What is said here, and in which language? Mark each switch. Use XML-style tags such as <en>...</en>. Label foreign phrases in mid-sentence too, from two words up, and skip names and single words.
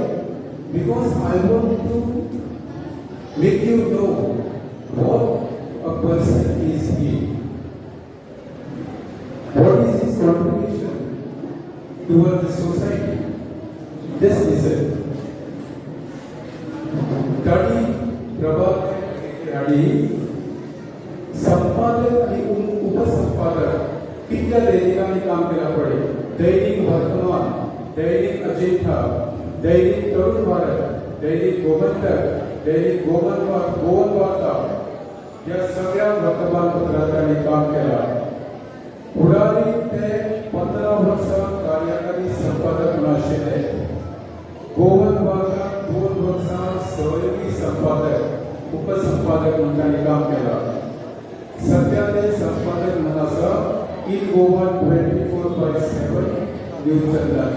<en>Because I want to make you know what a person is he. What is his contribution towards the society? Just listen.</en> <kok>Tadi Prabhakar Nageji संपादक आणि उपसंपादक कितल्या दैनिकांनी काम केला पडे. दैनिक वर्तमान, दैनिक अजिंठा, दैनिक तरुण भारत, दैनिक गोमंतक, दैनिक गोवन वार्ता या सगळ्या वर्तमानपत्रांनी काम केला. पुढारी ते 15 वर्सां कार्यकारी संपादक म्हणून आशिल्ले. गोवन वार्ता 2 वर्सां सहयोगी संपादक उपसंपादक म्हणून तांणी काम केला. सध्या ते संपादक म्हणून आसा इन गोवा 24/7 न्यूज चॅनलाचे.</kok>